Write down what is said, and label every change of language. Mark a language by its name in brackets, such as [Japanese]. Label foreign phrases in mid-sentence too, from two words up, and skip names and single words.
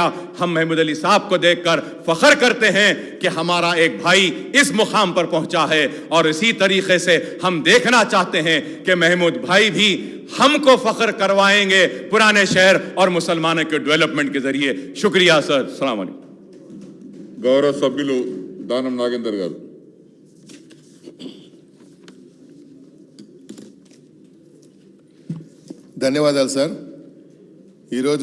[Urdu] ہم محمود علی صاحب کو دیکھ کر فخر کرتے ہیں کہ ہمارا ایک بھائی اس مقام پر پہنچا ہے, اور اسی طریقے سے ہم دیکھنا چاہتے ہیں کہ محمود بھائی بھی ہم کو فخر کروائیں گے پرانے شہر اور مسلمانوں کے ڈیولپمنٹ کے ذریعے. شکریہ سر. السلام علیکم. [Telugu] గౌరవ సభ్యులు దానం నాగేందర్ గారు. ధన్యవాదాలు సార్. ఈరోజు